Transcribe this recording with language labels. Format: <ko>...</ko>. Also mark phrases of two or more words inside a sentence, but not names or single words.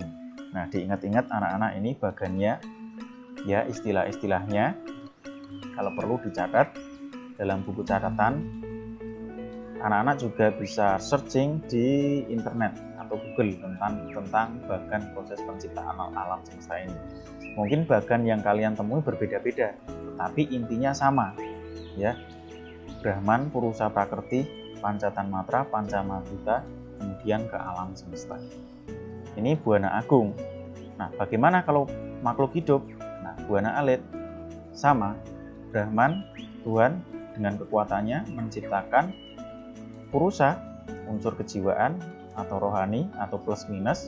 <id>Nah, diingat-ingat anak-anak, ini bagannya ya, istilah-istilahnya kalau perlu dicatat dalam buku catatan. Anak-anak juga bisa searching di internet atau Google tentang bagan proses penciptaan alam semesta ini. Mungkin bagan yang kalian temui berbeda-beda, tetapi intinya sama ya. Brahman, purusa, prakerti, panca tanmatra, panca mahabhuta, kemudian ke alam semesta. Ini Buana Agung. Nah, bagaimana kalau makhluk hidup? Nah, Buana Alit sama. Brahman, Tuhan dengan kekuatannya menciptakan purusa, unsur kejiwaan atau rohani atau plus minus.</id>